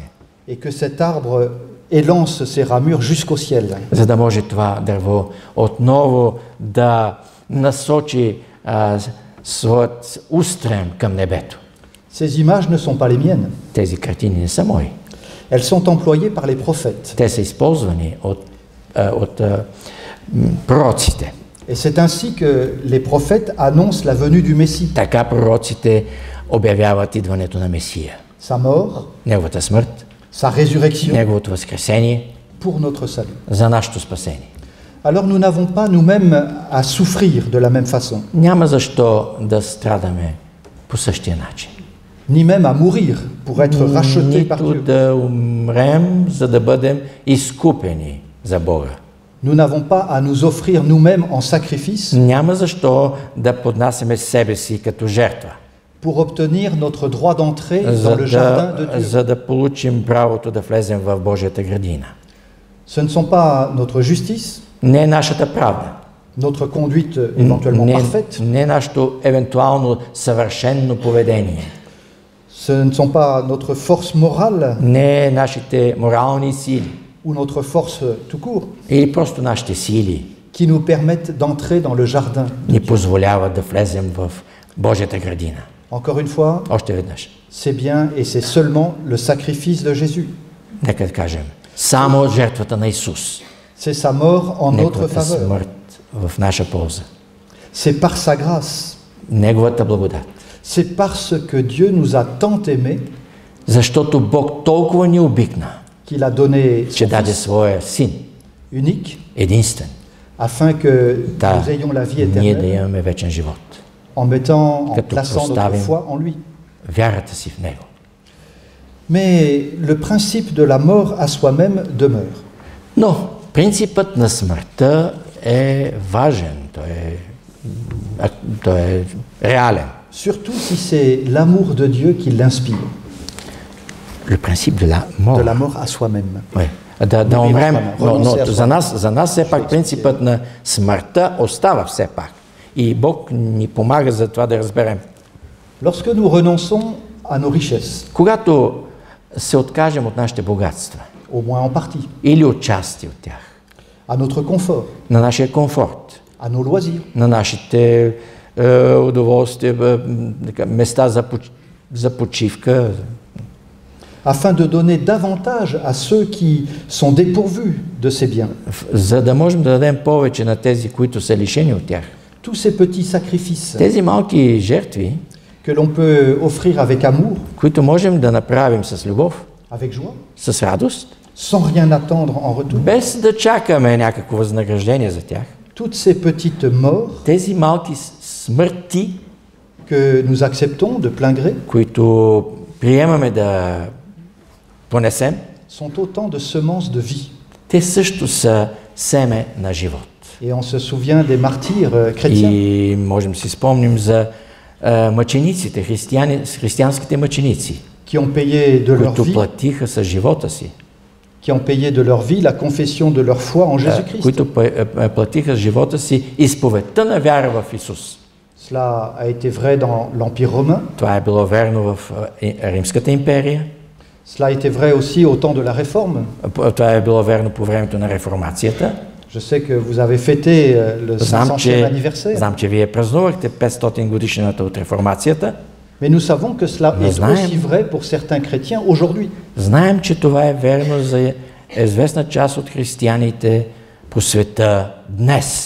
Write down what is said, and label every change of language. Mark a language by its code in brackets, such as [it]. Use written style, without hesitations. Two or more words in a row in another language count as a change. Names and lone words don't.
[fr] et que cet arbre élance ses ramures jusqu'au ciel. [bg] за да може това дърво отново да насочи своят устрем към небето. [fr] Ces images ne sont pas les miennes. [bg] Тези картини не са мои. [fr] Elles sont employées par les prophètes. [bg] Те са използвани от пророците. [fr] Et c'est ainsi que les prophètes annoncent la venue du Messie, [bg] Така пророците обявяват идването на Месия. [fr] sa mort, [bg] Неговата смърт, [fr] sa résurrection [bg] Неговото възкресение [fr] pour notre salut. [bg] за нашето спасение. [fr] alors nous n'avons pas nous-mêmes à souffrir de la même façon, [bg] Няма защо да страдаме по същия начин. [fr] ni même à mourir pour être rachetés par [bg] Нито [fr] Dieu. [bg] да умрем, за да бъдем изкупени за Бога. [fr] Nous n'avons pas à nous offrir nous-mêmes en sacrifice [bg] Няма защо да поднасяме себе си като жертва, [fr] pour obtenir notre droit d'entrée dans [bg] за [fr] le jardin de Dieu. [bg] за да получим правото да влезем в Божията градина. [fr] Ce ne sont pas notre justice, [bg] Не е нашата правда, [fr] notre conduite éventuellement parfaite, [bg] не е нашето евентуално съвършено поведение, [fr] ce ne sont pas notre force morale [bg] не е нашите морални сили [fr] ou notre force tout court [bg] или просто нашите сили [fr] qui nous permettent d'entrer dans le jardin. [bg] ни позволяват да влезем в Божията градина. [fr] Encore une fois, [bg] Още веднъж, [fr] c'est bien et c'est seulement le sacrifice de Jésus. [bg] нека да кажем, само жертвата на Исус, [fr] C'est sa mort en notre [bg] Неговата [fr] faveur. [bg] смърт в наша полза, [fr] C'est par sa grâce. [bg] Неговата благодат. [fr] C'est parce que Dieu nous a tant aimés [bg] Защото Бог толкова ни обикна, [fr] qu'il a donné [bg] че [fr] son [bg] даде [fr] Fils [bg] своя Син, [fr] unique [bg] единствен, [fr] afin que [bg] да [fr] nous ayons la vie [bg] ние да [fr] éternelle [bg] имаме вечен живот. [fr] en mettant, en [bg] Като [fr] plaçant notre [bg] поставим [fr] foi en lui. [bg] вярата си в Него. [fr] Mais le principe de la mort à soi-même demeure. [bg] Но принципът на смъртта е важен, той е реален. [fr] Surtout si c'est l'amour de Dieu qui l'inspire, Le principe de la de la mort. mort à soi-même. Ouais. [bg] Да умрем, но [fr] Renoncer à [bg] за нас все пак принципът на смъртта остава все пак. И Бог ни помага за това да разберем. [fr] Lorsque nous renonçons à nos richesses, [bg] Когато се откажем от нашите богатства [fr] au moins en partie, [bg] или от части от тях, [fr] à notre confort, [bg] на нашия комфорт, [fr] à nos loisirs, [bg] на нашите удоволствия, места за почивка, [fr] afin de donner davantage à ceux qui sont dépourvus de ces biens. [bg] за да можем да дадем повече на тези, които са лишени от тях. [fr] Tous ces petits sacrifices [bg] Тези малки жертви, [fr] que l'on peut offrir avec amour, [bg] които можем да направим с любов, [fr] avec joie, [bg] с радост, [fr] sans rien attendre en retour. [bg] без да чакаме някакво възнаграждение за тях. [fr] Toutes ces petites morts [bg] Тези малки смърти, [fr] que nous acceptons de plein gré [bg] които приемаме да понесем, [fr] sont autant de semences de vie. [bg] те също са семе на живот. [fr] Et on se souvient des martyrs chrétiens [bg] И можем да си спомним за мъчениците, християнските мъченици, [fr] qui ont payé de leur [bg] които [fr] vie, [bg] платиха с живота си, [fr] qui ont payé de leur vie la confession de leur foi en Jésus-Christ. [bg] които платиха с живота си изповедта на вяра в Исус. [fr] Cela a été vrai dans l'Empire romain. [bg] Това е било верно в Римската империя, [fr] Cela a été vrai aussi au temps de la Réforme. [bg] това е било верно по времето на реформацията. [fr] Je sais que vous avez fêté le 500e anniversaire, [bg] Знам, че вие празнувахте 500 годишнината от реформацията. [fr] mais nous savons que cela Nous est [bg] знаем. [fr] aussi vrai pour certains chrétiens aujourd'hui. [bg] Знаем, че това е верно за известна част от християните по света днес,